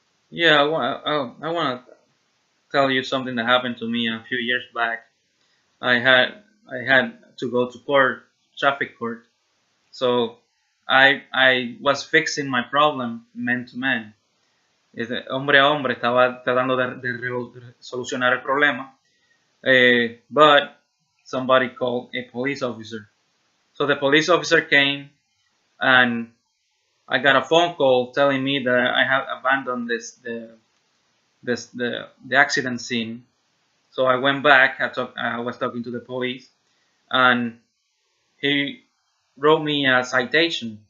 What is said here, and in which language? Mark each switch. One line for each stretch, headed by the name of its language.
English: Yeah, I want to tell you something that happened to me a few years back. I had to go to court, traffic court. So I was fixing my problem man to man.
Spanish: Hombre a hombre estaba tratando de solucionar el problema.
English: But somebody called a police officer. So the police officer came and I got a phone call telling me that I have abandoned the accident scene. So I went back, I was talking to the police and he wrote me a citation.